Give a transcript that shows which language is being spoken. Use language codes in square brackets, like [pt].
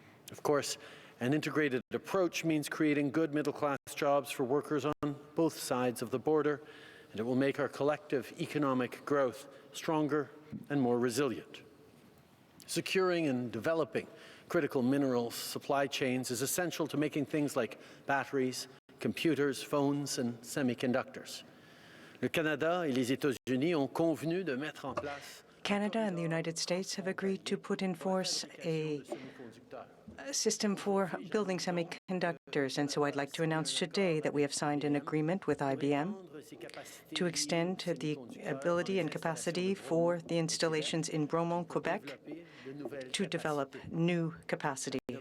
[en] Of course, an integrated approach means creating good middle-class jobs for workers on both sides of the border, and it will make our collective economic growth stronger and more resilient. Securing and developing critical minerals supply chains is essential to making things like batteries, computers, phones, and semiconductors. [fr] Le Canada et les États-Unis ont convenu de mettre en place. [en] Canada and the United States have agreed to put in force a system for building semiconductors, and so I'd like to announce today that we have signed an agreement with IBM to extend the ability and capacity for the installations in Bromont, Quebec, to develop new capacity.